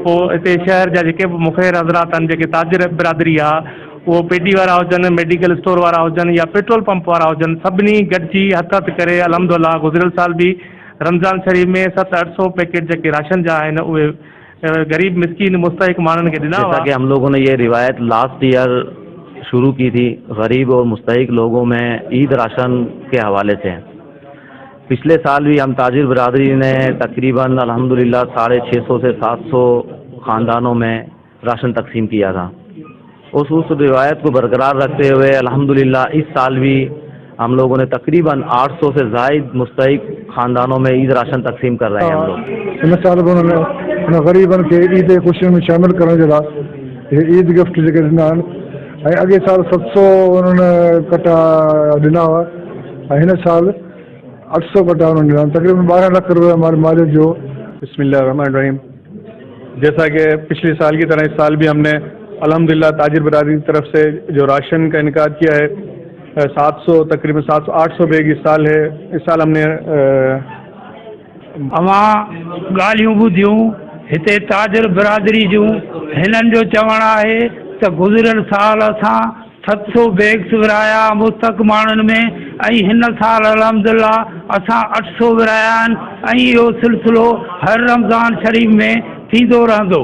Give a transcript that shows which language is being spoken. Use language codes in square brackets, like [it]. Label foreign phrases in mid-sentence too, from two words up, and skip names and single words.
[sd] पोइ हिते शहर जा जेके बि मुख़ैर हज़रात आहिनि, जेके ताजर बिरादरी आहे, उहो पेटी वारा हुजनि, [en] medical store [sd] वारा हुजनि या [en] petrol pump [sd] वारा हुजनि, सभिनी गॾिजी हथु करे अल्हम्दुलिल्लाह गुज़िरियल साल बि रमज़ान शरीफ़ में 700-800 पैकेट जेके राशन जा आहिनि उहे गरीब मिस्कीन मुस्तहिक माण्हुनि खे ॾिना। [hi] जैसा कि हम लोगों ने ये रिवायत [en] last year [hi] शुरू की थी गरीब और मुस्तहिक लोगों में ईद राशन के हवाले से। पिछले साल भी हम ताजिर बिरादरी ने तकरीबन अल्हम्दुलिल्लाह 650 से 700 ख़ानदानों में राशन तकसीम किया था। उस रिवायत को बरकरार रखते हुए अल्हम्दुलिल्लाह इस साल भी हम लोगों ने तकरीबन 800 से ज़ायद मुस्तहिक ख़ानदानों में ईद राशन तकसीम कर रहे हैं हम लोग। इन साल भी उन्होंने गरीबन के ईद खुशियों में शामिल करने के लाइ ईद गिफ्ट [sd] जेके ॾिना आहिनि। अॻे साल 700 उन्होंने कटा ॾिना हुआ ऐं हिन साल 800 कटा उन्होंने ॾिना, तकरीबन 12 लाख रुपये [hi] हमारे मालिक [sd] जो। [hi] बिस्मिल्लाहिर्रहमानिर्रहीम। जैसा कि पिछले साल की तरह इस साल भी हमने अल्हम्दुलिल्लाह ताजिर बिरादरी की तरफ से जो राशन का इनकाद किया है, 700 तकरीबन 700-800 बैग इस साल है। इस साल हमने [sd] अवां ॻाल्हियूं ॿुधियूं हिते ताजर बिरादरी जूं। हिननि जो चवणु आहे त गुज़िरियल साल असां 700 बैग्स विरहाया मुस्तहिक माण्हुनि में ऐं हिन साल अल्हम्दुलिल्लाह असां 800 विरहाया आहिनि ऐं इहो सिलसिलो हर रमज़ान शरीफ़ में थींदो रहंदो।